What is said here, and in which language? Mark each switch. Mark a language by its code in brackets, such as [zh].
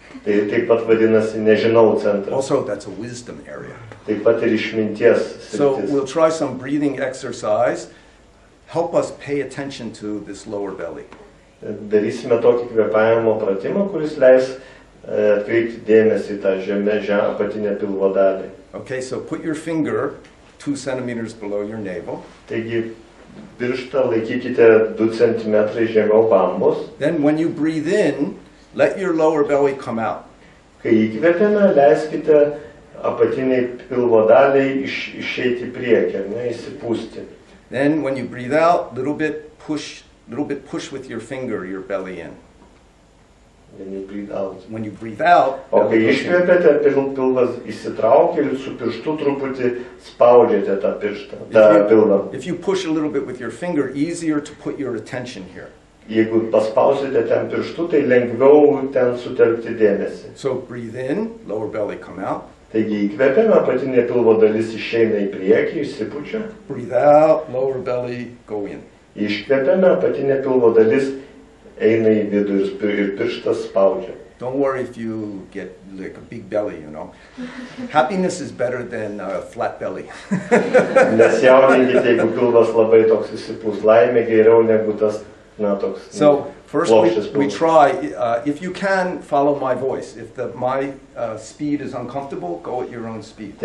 [lt] Tai taip pat vadinasi nežinau centras. [en] Also, that's a wisdom area. [lt] Taip pat ir išminties [en] So [lt] sritis. [en] we'll try some breathing exercise. Help us pay attention to this lower belly. [lt] Darysime tokį kvėpavimo pratimą, kuris leis atkreipti dėmesį į tą apatinę pilvo dalį. [en] Okay, so put your finger 2 centimeters below your navel. [lt] Taigi pirštą laikykite 2 cm žemiau bambos. [en] Then when you breathe in, let your lower belly come out. [lt] Kai įkvėpiame, leiskite apatiniai pilvo daliai išeiti į priekį, ne, įsipūsti. [en] Then when you breathe out, little bit push with your finger your belly in. When you breathe out. When you breathe out, [lt] O kai [en] belly goes in. [lt] iškvėpėte, pilvas įsitraukia ir su pirštu truputį spaudžiate tą pirštą, tą pilvą. [en] If you push a little bit with your finger, easier to put your attention here. [lt] Jeigu paspausite ten pirštu, tai lengviau ten sutelkti dėmesį. [en] So breathe in, lower belly come out. [lt] Taigi įkvėpiame, apatinė pilvo dalis išeina į priekį, išsipučia. [en] Breathe out, lower belly go in. [lt] Iškvėpiame, apatinė pilvo dalis eina į vidų ir pirštas spaudžia. [en] Don't worry if you get like a big belly, you know. Happiness is better than a flat belly. [lt] Nesijaudinkite, jeigu pilvas labai toks įsipūs, laimė geriau negu tas, na, toks. [en] So first [lt] plokščias [en] we [lt] pilvas. [en] try, if you can, follow my voice. If my speed is uncomfortable, go at your own speed.